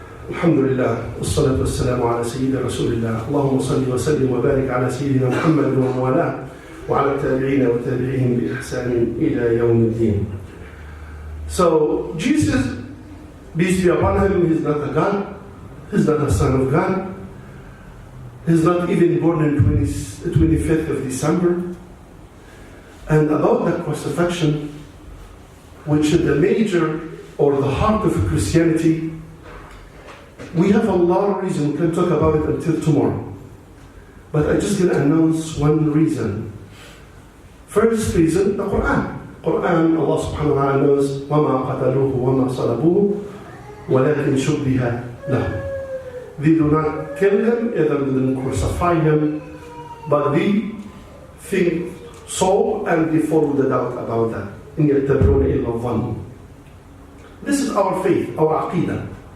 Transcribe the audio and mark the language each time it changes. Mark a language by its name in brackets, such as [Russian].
[Arabic] الحمد لله والصلاة والسلام على سيدنا رسول الله. اللهم صل وسلم وبارك على سيدنا محمد ومن والاه وعلى التابعين وتابعين بإحسان إلى يوم الدين. [English] So Jesus, peace be upon him, he's not a God, he's not a son of God, he's not even born on 25th of December. And about the crucifixion, which is the major or the heart of Christianity, we have a lot of reasons. We can talk about it until tomorrow. But I'm just going to announce one reason. First reason, the Quran. Quran, Allah subhanahu wa ta'ala knows, [Arabic] وَمَا قَتَلُوهُ وَمَا صَلَبُوهُ وَلَكِنْ شُبِّهَ لَهُ. [English] They do not kill him, either they didn't crucify him, but they think so and they follow the doubt about that. [Arabic] إِنْ يَتَّبِعُونَ إِلَّا الظَّنَّ. [English] This is our faith, our aqidah.